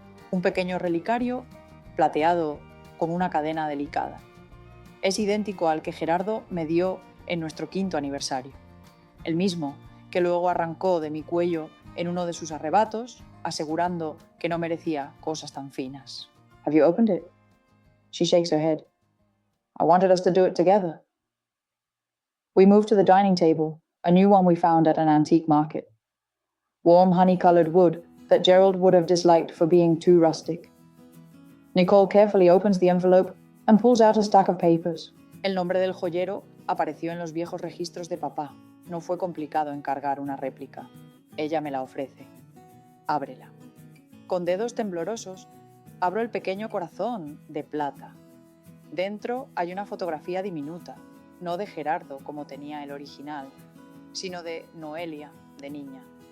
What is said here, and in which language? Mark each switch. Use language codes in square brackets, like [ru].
[es] Un pequeño relicario plateado con una cadena delicada. Es idéntico al que Gerardo me dio en nuestro 5º aniversario. El mismo que luego arrancó de mi cuello en uno de sus arrebatos, asegurando que no merecía cosas tan finas. [en] Have you opened it? She shakes her head. I wanted us to do it together. We move to the dining table, a new one we found at an antique market. Warm honey-colored wood that Gerald would have disliked for being too rustic. Nicole carefully opens the envelope and pulls out a stack of papers. [es] El nombre del joyero apareció en los viejos registros de papá. No fue complicado encargar una réplica. Ella me la ofrece. Ábrela. Con dedos temblorosos, abro el pequeño corazón de plata. Dentro hay una fotografía diminuta, no de Gerardo como tenía el original, sino de Noelia, de niña.